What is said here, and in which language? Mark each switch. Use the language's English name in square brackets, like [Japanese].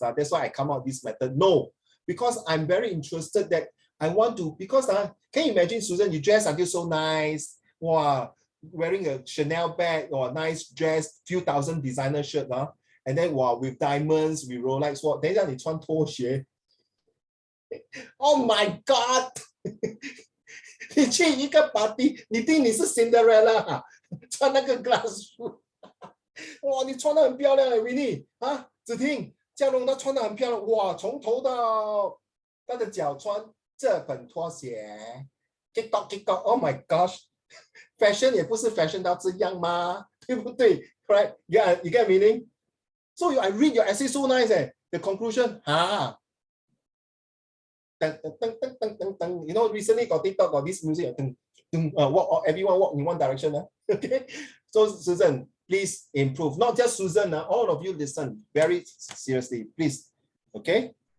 [English] That's why I come out this method. No, because I'm very interested that I want to, because can you imagine, Susan, you dress until so nice, wow, wearing a Chanel bag or a nice dress, few thousand designer shirt, and then wow, with diamonds, with Rolex watch, then you [Chinese] 穿拖鞋. [English] Oh my God! [Chinese] 你去一个 party， 你think你是 Cinderella， 穿那个 glass shoe， 哇，你穿得很漂亮，Winnie，只听嘉荣她穿得很漂亮，哇，从头到她的脚穿这本拖鞋 ，TikTok， [English] Oh my gosh， [Chinese] fashion 也不是 fashion 到这样吗？对不对 [English] ？Right? You get meaning? So I read your essay so nice. The conclusion, you know, recently got TikTok, got this music, everyone walk in one direction. Okay, so Susan, please improve. Not just Susan, all of you listen very seriously, please. Okay.